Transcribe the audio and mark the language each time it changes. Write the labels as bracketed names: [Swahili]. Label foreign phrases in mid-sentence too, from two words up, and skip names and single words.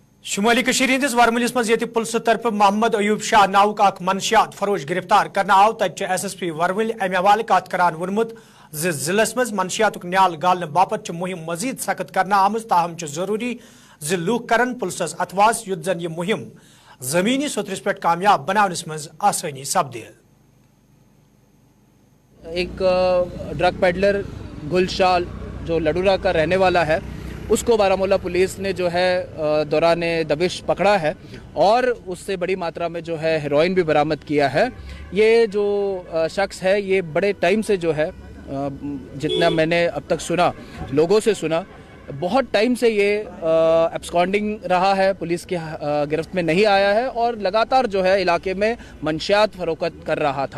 [Kashmiri] شمالی کشیر ہندس ورملس مز یہ پلسہ طرف محمد ایوب شاہ ناوک اخ منشیات فروش گرفتار کرنا آو تت ایس ایس پی ورمل امہ حوالہ کت کران وونمت ضلع مز منشیات نیال گالنے باپت مہم مزید سخت کرنا آمز تاہم ضروری لوک کرن پلسس اتواس یت زن یہ مہم زمینی سطرس پہ کامیاب بناونس مز آسانی سپدِ [Urdu] ایک [English] drug peddler [Urdu] گل شال جو لڈورا کا رہنے والا ہے اس کو بارہمولہ پولیس نے جو ہے دوران دبش پکڑا ہے اور اس سے بڑی ماترا میں جو ہے ہیروئن بھی برآمد کیا ہے. یہ جو شخص ہے یہ بڑے ٹائم سے جو ہے جتنا میں نے اب تک سنا لوگوں سے سنا بہت ٹائم سے یہ ایبسکانڈنگ رہا ہے, پولیس کی گرفت میں نہیں آیا ہے اور لگاتار جو ہے علاقے میں منشیات فروخت کر رہا تھا.